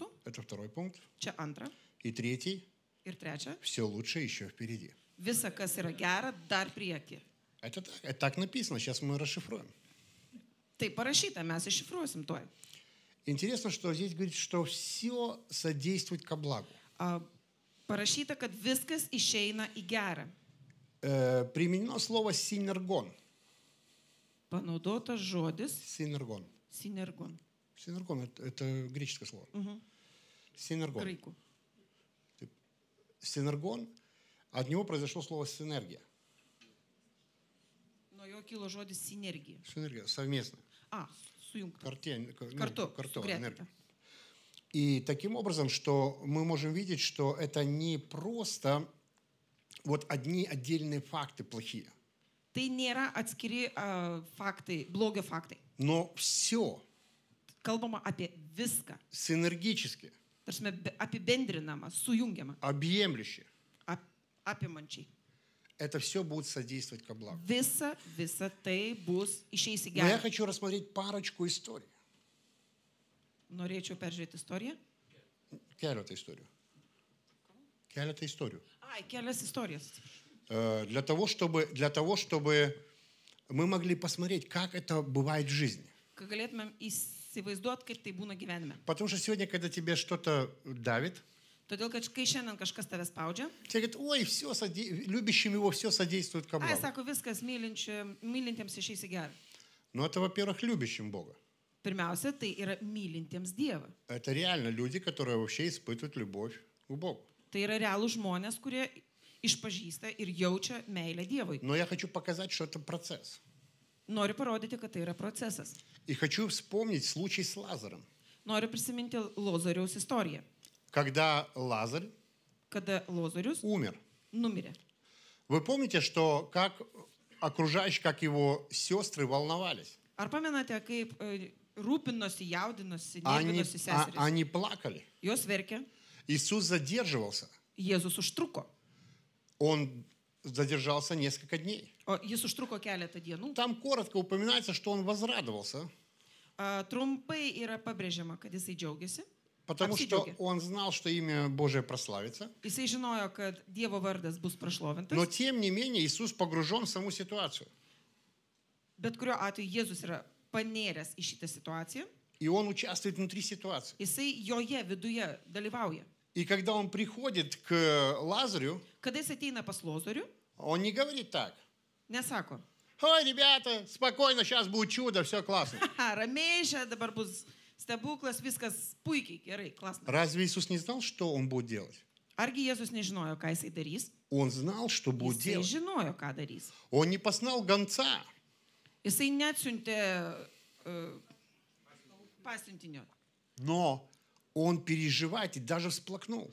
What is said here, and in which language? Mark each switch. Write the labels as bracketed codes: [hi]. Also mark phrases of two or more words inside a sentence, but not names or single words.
[ru] Это 2 пункт. [lt] Čia antra. [ru] И 3. [lt] Ir trečia, [ru] Все лучше еще впереди. [lt] visa, kas yra gera, dar prieki. [ru] Это так написано. Сейчас мы расшифруем. [lt] Tai parašyta, mes iššifruosim tuoj. [ru] Интересно, что здесь говорит, что все содействует ко благу. [lt] Parašyta, kad viskas išeina į gerą. [ru] Применено слово синергон. [lt] Panaudotas žodis [ru] Синергон. [lt] sinergon. [ru] Синергон это греческое слово. Синергон. [lt] Graikų. [ru] Синергон, от него произошло слово синергия. [lt] Nuo jo kilo žodis sinergija. [ru] Синергия, совместно. [lt] Sujungta. Kartu, Sugretinta. [ru] энергия. И таким образом, что мы можем видеть, что это не просто вот одни отдельные факты плохие, [lt] Tai nėra atskiri faktai, blogio faktai. [ru] но все [lt] Kalbama apie viską. [ru] синергически, [lt] Tarsi apibendrinama, sujungiama, [ru] объемлюще. [lt] apimančiai. [ru] Это все будет содействовать ко благу. [lt] Visa tai bus išeis į [ru] Но я [lt] gerą. [ru] хочу рассмотреть парочку историй. [lt] Norėčiau peržiūrėti istoriją. Keletą историю. Keletą историю. Kelias istorijas. [ru] для того, чтобы мы могли посмотреть, как это бывает в жизни. [lt] Kad galėtumėm įsivaizduoti, kaip tai būna gyvenime. [ru] Потому что сегодня, когда тебе что-то давит, [lt] Todėl, kad kai šiandien kažkas tave spaudžia, [ru] тебе говорят, ой, все, любящим его все содействует ко [lt] ai, [ru] благу. [lt] sako, viskas mylintiems išeis į gerą. [ru] Но это, во-первых, любящим Бога. [lt] Pirmiausia, tai yra mylintiems Dievą. [ru] Это реально люди, которые вообще испытывают любовь к Богу. [lt] Tai yra realūs žmonės, kurie išpažįsta ir jaučia meilę Dievui. [ru] Но я хочу показать, что это процесс. [lt] Noriu parodyti, kad tai yra procesas. [ru] И хочу вспомнить случай с Лазарем. [lt] Noriu prisiminti Lozoriaus istoriją. [ru] Когда Лазарь [lt] Kada Lozorius [ru] умер. [lt] numirė. [ru] Вы помните, что как окружающие, как его сестры волновались? [lt] Ar pamenate, kaip rūpinosi, jaudinosi, nervinosi seserys? [ru] Они плакали. [lt] Jos verkė, [ru] Иисус задерживался. [lt] Jėzus užtruko. [ru] Он задержался несколько дней. [lt] O jis užtruko keletą dienų. [ru] Там коротко упоминается, что он возрадовался, [lt] Trumpai yra pabrėžiama, kad jisai džiaugiasi. [ru] потому что [lt] Apsidžiaugė. [ru] он знал, что имя Божие прославится. [lt] Jisai žinojo, kad Dievo vardas bus prašlovintas. [ru] Но тем не менее Иисус погружен в саму ситуацию. [lt] Bet kuriuo atveju Jėzus yra panėręs į šitą situaciją. [ru] И он участвует внутри ситуации. [lt] Jisai joje viduje dalyvauja. [ru] И когда он приходит к Лазарю, [lt] Kada jis ateina pas Lozorių, [ru] он не говорит так. [lt] nesako, [ru] Ой, ребята, спокойно, сейчас будет чудо, все классно. [lt] ramiai, čia dabar bus stebuklas, viskas puikiai, gerai, klasna. [ru] Разве Иисус не знал, что он будет делать? [lt] Argi Jėzus nežinojo, ką jisai darys? [ru] Он знал, что будет [lt] Jisai [ru] делать. [lt] žinojo, ką darys. [ru] Он не послал гонца. [lt] Jisai neatsiuntė pasiuntinio. [ru] Но он переживает и даже всплакнул.